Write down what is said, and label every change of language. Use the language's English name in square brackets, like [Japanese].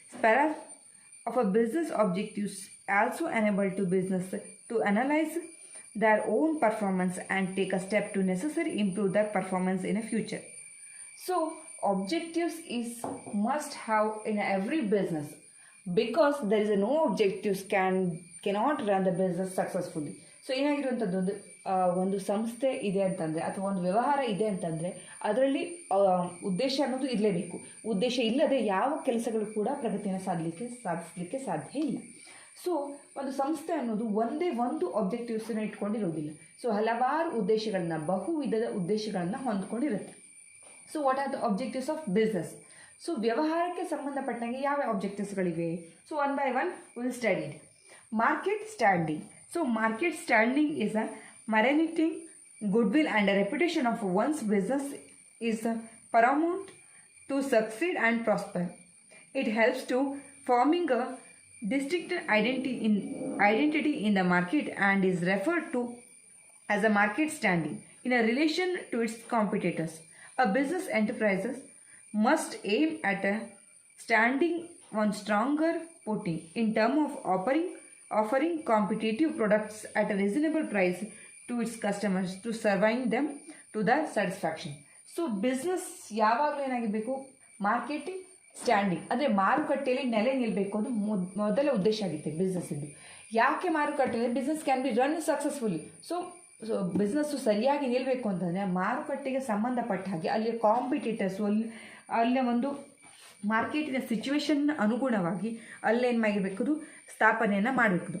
[English] Para of a business objectives also enable to business to analyze their own performance and take a step to necessarily improve their performance in the future. So objectives is must have in every business because there is no objectives cannot run the business successfully. [Kannada] So ಏನಾಗಿರುವಂಥದ್ದು ಒಂದು ಸಂಸ್ಥೆ ಇದೆ ಅಂತಂದರೆ ಅಥವಾ ಒಂದು ವ್ಯವಹಾರ ಇದೆ ಅಂತಂದರೆ ಅದರಲ್ಲಿ ಉದ್ದೇಶ ಅನ್ನೋದು ಇರಲೇಬೇಕು. ಉದ್ದೇಶ ಇಲ್ಲದೆ ಯಾವ ಕೆಲಸಗಳು ಕೂಡ ಪ್ರಗತಿಯನ್ನು ಸಾಧಿಸಲಿಕ್ಕೆ ಸಾಧ್ಯ ಇಲ್ಲ. ಸೊ ಒಂದು ಸಂಸ್ಥೆ ಅನ್ನೋದು ಒಂದೇ ಒಂದು ಆಬ್ಜೆಕ್ಟಿವ್ಸನ್ನು ಇಟ್ಕೊಂಡಿರೋದಿಲ್ಲ. ಸೊ ಹಲವಾರು ಉದ್ದೇಶಗಳನ್ನ ಬಹು ವಿಧದ ಉದ್ದೇಶಗಳನ್ನು ಹೊಂದ್ಕೊಂಡಿರುತ್ತೆ. [English] So what are the objectives of business? So [Kannada] ವ್ಯವಹಾರಕ್ಕೆ ಸಂಬಂಧಪಟ್ಟಂಗೆ ಯಾವ ಆಬ್ಜೆಕ್ಟಿವ್ಸ್ಗಳಿವೆ? [English] So one by one will study. Market standing. So market standing is a maintaining goodwill and a reputation of one's business is paramount to succeed and prosper. It helps to forming a distinct identity in the market and is referred to as a market standing in a relation to its competitors. A business enterprise must aim at a standing on stronger footing in terms of offering competitive products at a reasonable price to its customers to serving them to their satisfaction. [Kannada] So business ಯಾವಾಗಲೂ ಏನಾಗಿರಬೇಕು? Marketing standing ಅಂದರೆ ಮಾರುಕಟ್ಟೆಯಲ್ಲಿ ನೆಲೆ ನಿಲ್ಲಬೇಕು. ಅದು ಮೊದಲ ಉದ್ದೇಶ ಆಗುತ್ತೆ ಬಿಸ್ನೆಸ್ಸಿಂದು. ಯಾಕೆ ಮಾರುಕಟ್ಟೆಯಲ್ಲಿ [English] Business can be run successfully? [Kannada] So business ಸರಿಯಾಗಿ ನಿಲ್ಲಬೇಕು ಅಂತಂದರೆ ಮಾರುಕಟ್ಟೆಗೆ ಸಂಬಂಧಪಟ್ಟ ಹಾಗೆ ಅಲ್ಲಿಯ ಕಾಂಪಿಟೇಟರ್ಸು ಅಲ್ಲಿಯ ಒಂದು ಮಾರ್ಕೆಟಿನ ಸಿಚುವೇಶನ್ ಅನುಗುಣವಾಗಿ ಅಲ್ಲೇನು ಮಾಡಿರಬೇಕು? ಸ್ಥಾಪನೆಯನ್ನು ಮಾಡಬೇಕು.